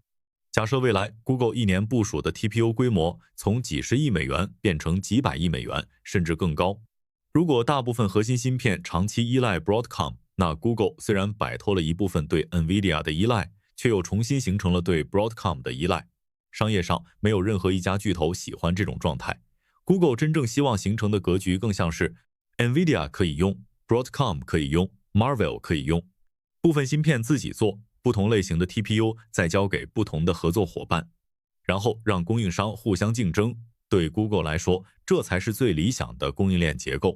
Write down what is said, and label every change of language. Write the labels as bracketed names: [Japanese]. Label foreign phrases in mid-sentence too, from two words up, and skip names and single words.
[Chinese] 假設未來 Google 一年部署的 TPU 規模從幾十億美元變成幾百億美元，甚至更高。如果大部分核心芯片長期依賴 Broadcom，那 Google 雖然擺脫了一部分對 NVIDIA 的依賴，卻又重新形成了對 Broadcom 的依賴。商業上沒有任何一家巨頭喜歡這種狀態。Google 真正希望形成的格局更像是 NVIDIA 可以用 ，Broadcom 可以用 ，Marvell 可以用，部分芯片自己做，不同類型的 TPU 再交給不同的合作夥伴，然後讓供應商互相競爭。對 Google 來說，這才是最理想的供應鏈結構。